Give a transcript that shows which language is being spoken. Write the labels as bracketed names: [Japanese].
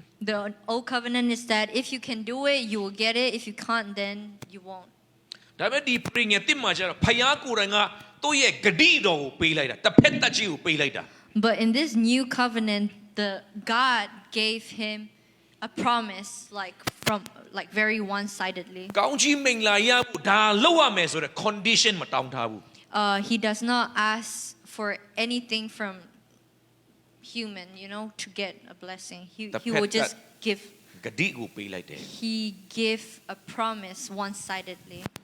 [English] The old covenant is that if you can do it, you will get it. If you can't, then you won't. [Burmese] ဒါပေမဲ့ဒီပြင်ငယ်တစ်မှာကျတော့ဖယားကိုယ်တိုင်ကသူ့ရဲ့ဂတိတော်ကိုပေးလိုက်တာတစ်ဖက်တက်ကြီးကိုပေးလိုက်တာ [English] But in this new covenant, the God gave him a promise, like very one-sidedly. [Burmese] ကောင်းကြီးမင်္ဂလာရဖို့ဒါလုပ်ရမယ်ဆိုတဲ့ condition မတောင်းထားဘူး [English] He does not ask for anything from human, you know, to get a blessing. He will just give. [Burmese] ဂတိကိုပေးလိုက်တယ် [English] He gave a promise one-sidedly.